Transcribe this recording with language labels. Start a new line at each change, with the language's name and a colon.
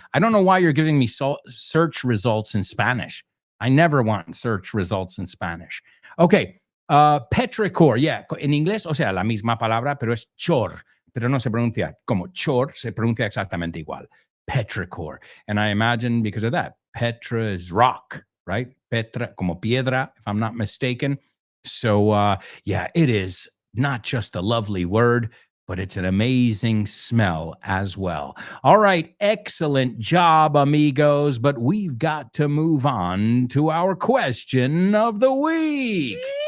English: I don't know why you're giving me search results in Spanish. I never want search results in Spanish. Okay.
Spanish: Petrichor, yeah, en inglés, o sea, la misma palabra, pero es chor, pero no se pronuncia como chor, se pronuncia exactamente igual.
English: Petrichor. And I imagine because of that, Petra is rock, right? Petra,
Spanish: como piedra,
English: if I'm not mistaken. So, yeah, it is not just a lovely word, but it's an amazing smell as well. All right, excellent job, amigos, but we've got to move on to our question of the week.